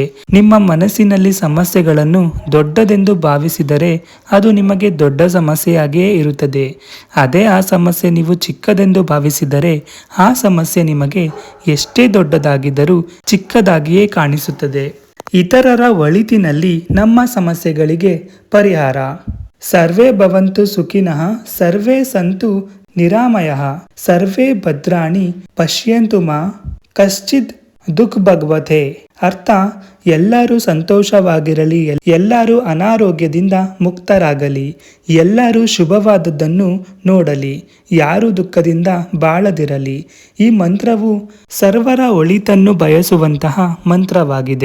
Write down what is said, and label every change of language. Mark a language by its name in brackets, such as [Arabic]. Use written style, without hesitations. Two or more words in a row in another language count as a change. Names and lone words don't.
[Kannada] ನಿಮ್ಮ ಮನಸ್ಸಿನಲ್ಲಿ ಸಮಸ್ಯೆಗಳನ್ನು ದೊಡ್ಡದೆಂದು ಭಾವಿಸಿದರೆ ಅದು ನಿಮಗೆ ದೊಡ್ಡ ಸಮಸ್ಯೆಯಾಗಿಯೇ ಇರುತ್ತದೆ. ಅದೇ ಆ ಸಮಸ್ಯೆ ನೀವು ಚಿಕ್ಕದೆಂದು ಭಾವಿಸಿದರೆ ಆ ಸಮಸ್ಯೆ ನಿಮಗೆ ಎಷ್ಟೇ ದೊಡ್ಡದಾಗಿದ್ದರೂ ಚಿಕ್ಕದಾಗಿಯೇ ಕಾಣಿಸುತ್ತದೆ. ಇತರರ ಒಳಿತಿನಲ್ಲಿ ನಮ್ಮ ಸಮಸ್ಯೆಗಳಿಗೆ ಪರಿಹಾರ. [Sanskrit] ಸರ್ವೇ ಭವಂತು ಸುಖಿನಃ, ಸರ್ವೇ ಸಂತು ನಿರಾಮಯಃ, ಸರ್ವೇ ಭದ್ರಾಣಿ ಪಶ್ಯಂತು ಮಾ ಕಶ್ಚಿತ್ ದುಃಖ ಭಗವತೆ. [Kannada] ಅರ್ಥ, ಎಲ್ಲರೂ ಸಂತೋಷವಾಗಿರಲಿ, ಎಲ್ಲರೂ ಅನಾರೋಗ್ಯದಿಂದ ಮುಕ್ತರಾಗಲಿ, ಎಲ್ಲರೂ ಶುಭವಾದದ್ದನ್ನು ನೋಡಲಿ, ಯಾರು ದುಃಖದಿಂದ ಬಾಳದಿರಲಿ. ಈ ಮಂತ್ರವು ಸರ್ವರ ಒಳಿತನ್ನು ಬಯಸುವಂತಹ ಮಂತ್ರವಾಗಿದೆ.